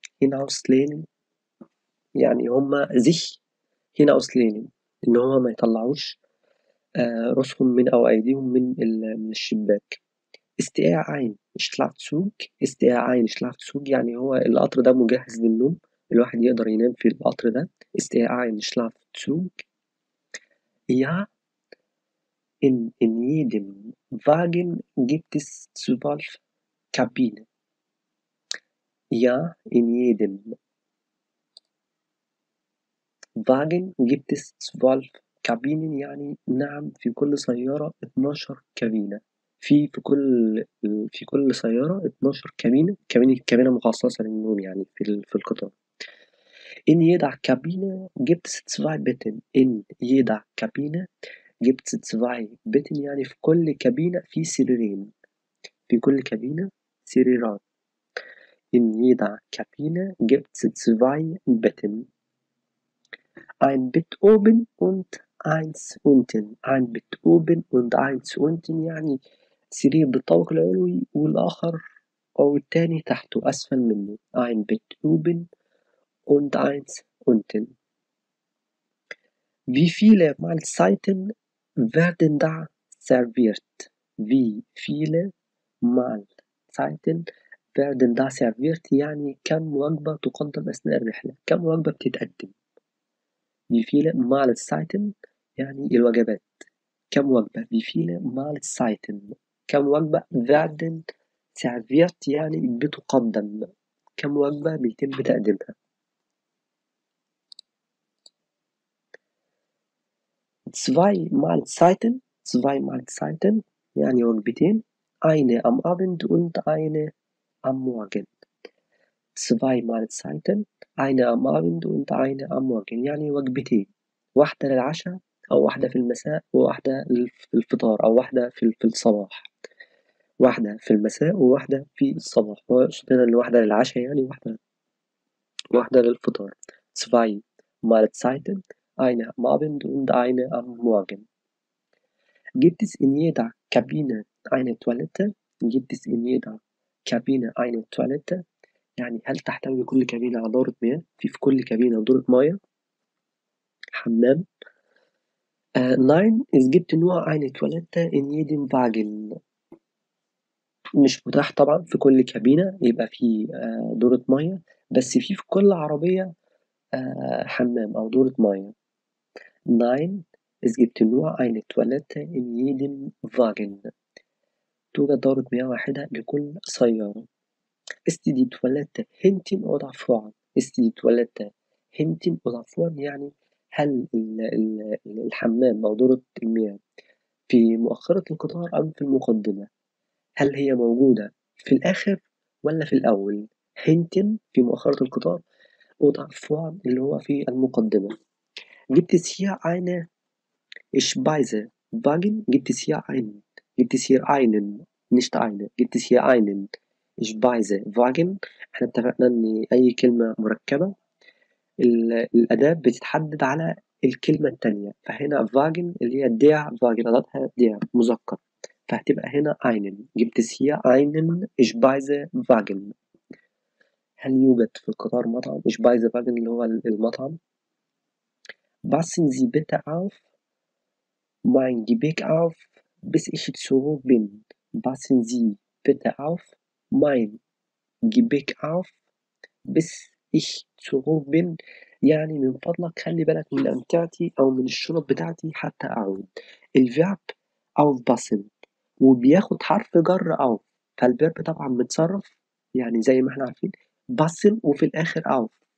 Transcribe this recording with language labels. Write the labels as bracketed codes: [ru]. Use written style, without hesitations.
[ar] hinauslehnen يعني هم [de] sich hinauslehnen [ar] إن هم ما يطلّعوش رؤوسهم أو أيديهم من الشباك. [de] ist er ein Schlafzug. ist er ein Schlafzug [ar] يعني هو القطر ده مجهّز للنوم. الواحد يقدر ينام في القطر ده. [de] ist er ein Schlafzug. Ja, in jedem Wagen gibt es 12 Kabinen. Ja, in jedem Wagen gibt es 12 Kabinen [ar] يعني نعم في كل سيارة 12 كابينة. في كل سيارة 12 كابينة. كابينة مخصصة للنوم يعني في القطار. [de] In jeder Kabine gibt es 2 Betten. In jeder Kabine gibt es 2 Betten [ar] يعني في كل كابينة في سريرين. في كل كابينة سريران. [de] In jeder Kabine gibt es 2 Betten. Ein Bett oben und eins unten. ein Bett oben und eins unten [ar] يعني سرير بالطابق العلوي والآخر أو التاني تحته أسفل منه. [de] ein Bett oben und eins unten. Wie viele Mahlzeiten werden da serviert? Wie viele Mahlzeiten werden da serviert [ar] يعني كم وجبة تقدم أثناء الرحلة؟ كم وجبة بتتقدم؟ [de] Wie viele Mahlzeiten [ar] يعني الوجبات. كم وجبة. [de] Wie viele Mahlzeiten [ar] كم وجبة [de] werden serviert [ar] يعني بتقدم. كم وجبة بيتم تقديمها. [de] zwei Mahlzeiten [ar] يعني وجبتين. [de] eine am Abend und eine am Morgen. 2 Mahlzeiten eine am Abend und eine am Morgen [ar] يعني وجبتين. واحدة للعشا أو واحدة في المساء وواحدة للفطار أو واحدة في الصباح. واحدة في المساء وواحدة في الصباح، هو يقصد هنا إن واحدة للعشا يعني وواحدة للفطار. [de] zwei Mahlzeiten, eine am Abend und eine am Morgen. Gibt es in jeder Kabine eine Toilette? Gibt es in jeder Kabine eine Toilette؟ [ar] يعني هل تحتوي كل كابينة على دورة مياه؟ في كل كابينة دورة مياه، حمام. [de] nein, es gibt nur eine Toilette in jedem Wagen. [ar] مش متاح طبعًا في كل كابينة يبقى في دورة مَيّة، بس في كل عربية حمام أو دورة مَيّة. [de] nein, es gibt nur eine Toilette in jedem Wagen. [ar] توجد دورة مياه واحدة لكل سيارة. [de] ist die Toilette hinten oder vorn؟ [ar] ist die Toilette hinten [de] oder vorn؟ [ar] يعني هل الحمام أو دورة المياه في مؤخرة القطار أم في المقدمة؟ هل هي موجودة في الآخر والّا في الأول؟ hinten في مؤخرة القطار oder vorn اللي هو في المقدمة. [de] gibt es hier eine Speisewagen؟ gibt es hier einen nicht eine gibt es hier einen Speisewagen؟ [ar] إحنا اتفقنا إن أي كلمة مركبة الأداة بتتحدد على الكلمة التانية، فهنا wagen اللي هي der wagen أداتها der مذكر، فهتبقى هنا einen. [de] gibt es hier einen Speisewagen؟ [ar] هل يوجد في القطار مطعم؟ Speisewagen اللي هو المطعم. [de] passen Sie bitte auf mein Gepäck auf, bis ich zurück bin. passen Sie bitte auf mein Gepäck auf, bis ich zurück bin. [ar] يعني من فضلك خلي بالك من أمتعتي أو من الشنط بتاعتي حتى أعود. الverb aufpassen وبياخد حرف جر auf، فالverb طبعًا متصرف يعني زي ما إحنا عارفين passen وفي الآخر auf.